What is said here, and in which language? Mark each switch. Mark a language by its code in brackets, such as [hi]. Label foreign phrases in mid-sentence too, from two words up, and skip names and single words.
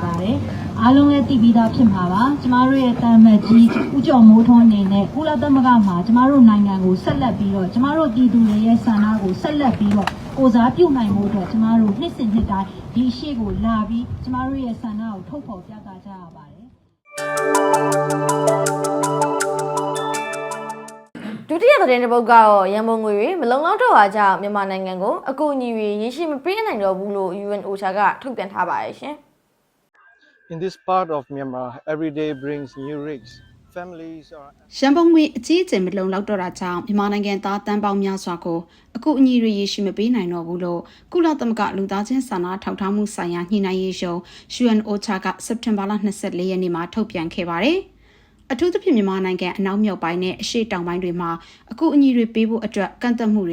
[my] ပါတယ်အားလုံးလည်းသိပြီးသားဖြစ်မှာပါကျမတို့ရဲ့တာမတ်ကြီးဦးကျော်မိုးထွန်းအနေနဲ့ကုလသမဂ္ဂမှာကျမတို့နိုင်ငံကိုဆက်လက်ပြီးတော့ကျမတို့ပြည်သူတွေရဲ့ဆန္ဒကိုဆက်လက်ပြီးတော့ကိုစားပြုနိုင်မှုအတွက်ကျမတို့နှစ်စဉ်နှစ်တိုင်းဒီရှေ့ကိုလာပြီးကျမတို့ရဲ့ဆန္ဒကိုထုတ်ဖော်ပြသကြရပါတယ် ဒုတိယသတင်းတစ်ပုဒ်ကတော့ရန်ပုံငွေတွေမလုံလောက်တော့တာကြောင့်မြန်မာနိုင်ငံကိုအကူအညီတွေရရှိမပေးနိုင်တော့ဘူးလို့ UN OCHA ကထုတ်ပြန်ထားပါတယ်ရှင် [en] In this part of Myanmar, every day brings new risks. Families are [my] ရန်ပုံငွေအကြီးအကျယ်မလုံလောက်တော့တာကြောင့်မြန်မာနိုင်ငံသားတန်းပေါင်းများစွာကိုအကူအညီတွေရရှိမပေးနိုင်တော့ဘူးလို့ကုလသမဂ္ဂလူသားချင်းစာနာထောက်ထားမှုဆိုင်ရာညှိနှိုင်းရေးရုံး UN OCHA ကစက်တင်ဘာလ24ရက်နေ့မှာထုတ်ပြန်ခဲ့ပါတယ်အထူးသဖြင့်မြန်မာနိုင်ငံအနောက်မြောက်ပိုင်းနဲ့အရှေ့တောင်ပိုင်းတွေမှာအကူအညီတွေပေးဖို့အတွက်ကန့်သတ်မှု